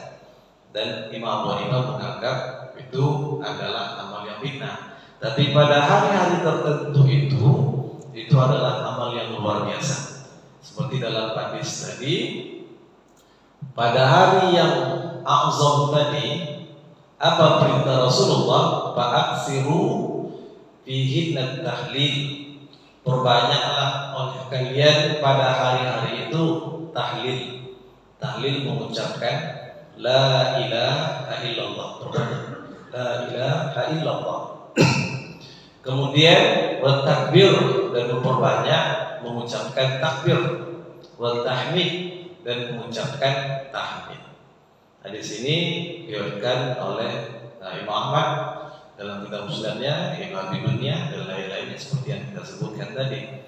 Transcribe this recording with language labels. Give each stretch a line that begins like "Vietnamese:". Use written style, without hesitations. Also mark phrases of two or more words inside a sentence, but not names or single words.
Indonesian: Dan Imam Abu Hanifah menganggap itu adalah amal yang bid'ah. Tapi pada hari-hari tertentu itu adalah amal yang luar biasa. Seperti dalam hadis tadi, pada hari yang a'zam tadi, apa perintah Rasulullah?
Arabic: فأكثروا فيهن تهليل,
Indonesian: perbanyaklah oleh kalian pada hari-hari itu tahlil. Tahlil mengucapkan
Arabic: لا إله إلا الله لا إله إلا الله.
Indonesian: Kemudian bertakbir, dan memperbanyak mengucapkan takbir, bertahmid, dan mengucapkan tahmid. Nah, di sini diriwayatkan oleh Imam Ahmad dalam kitab Musnadnya, Imam Abi Dunya, dan lain-lainnya seperti yang kita sebutkan tadi.